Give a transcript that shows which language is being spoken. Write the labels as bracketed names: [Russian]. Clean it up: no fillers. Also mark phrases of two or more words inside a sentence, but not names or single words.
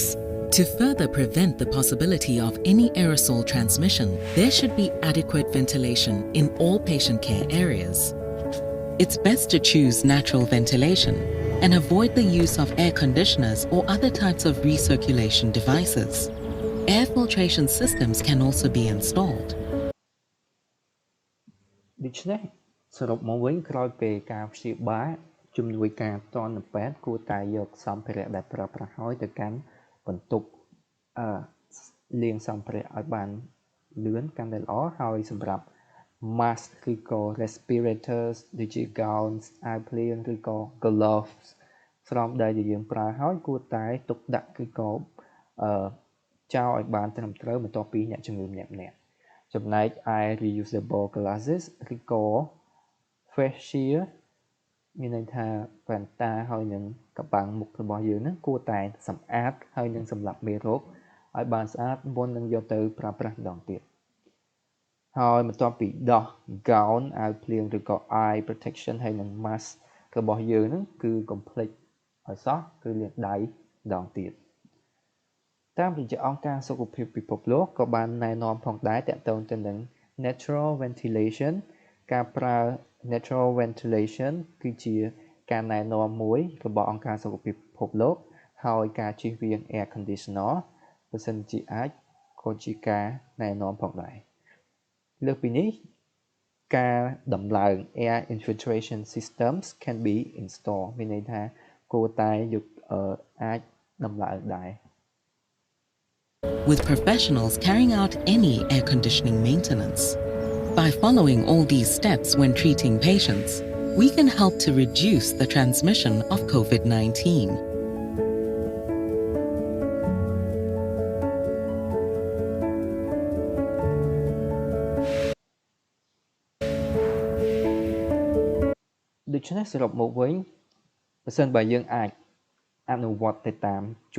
[English] To further prevent the possibility of any aerosol transmission, there should be adequate ventilation in all patient care areas. It's best to choose natural ventilation, and avoid the use of air conditioners or other types of recirculation devices. Air filtration systems can also be installed. [Khmer] ដូច្នេះសរុបមកវិញក្រោយពេលការព្យាបាលជំនួយការផ្ទាល់នៅពេទ្យគួរតែយកសម្ភារៈដែលប្រើប្រាស់ហើយទៅកាន់បន្ទប់លាងសម្ភារៈឲ្យបានលឿនកាន់តែល្អហើយសម្រាប់ mask ឬក៏ respirators ដូចជា gowns អាវភ្លៀងឬក៏ gloves ស្រោមដៃដែលយើងប្រើហើយ គួរតែទុកដាក់ឬក៏ចោលឲ្យបានត្រឹមត្រូវបន្ទាប់ពីអ្នកជំងឺម្នាក់ៗចំណែកឯ [English] reusable glasses [Khmer] ឬក៏ [English] face shield [Khmer] មានន័យថាវ៉ែនតាហើយនឹងកប៉ាំងមុខរបស់យើងហ្នឹងគួរ តែសម្អាតហើយនឹងសម្លាប់មេរោគឲ្យបានស្អាតមុននឹងយកទៅប្រើប្រាស់ម្ដងទៀតហើយបន្ទាប់ពីដោះ gown អាវភ្លៀងឬក៏ [English] eye protection [Khmer] ហើយនឹង mask របស់យើងហ្នឹងគឺកុំភ្លេចឲ្យសោះគឺលាងដៃម្ដងទៀតតាមរយៈអង្គការសុខ ភាពពិភពលោកក៏បានណែនាំផងដែរទាក់ទងទៅនឹង [English] natural ventilation [Khmer] ការប្រើ [English] natural ventilation [Khmer] គឺជាការណែនាំមួយរបស់អង្គការសុខភាពពិភពលោកហើយការជៀសវាង [English] air conditioner [Khmer] បើសិនជាអាចក៏ជាការណែនាំផងដែរលើសពីនេះការដំឡើង [English] air infiltration systems can be installed [Khmer] មានន័យថាគួរតែយកអាចដំឡើងដែរ [English] with professionals carrying out any air conditioning maintenance. By following all these steps when treating patients, we can help to reduce the transmission of COVID-19. [Khmer] ដូច្នេះសរុបមកវិញបើសិនបើយើងអាចអនុវត្តទៅតាមជំ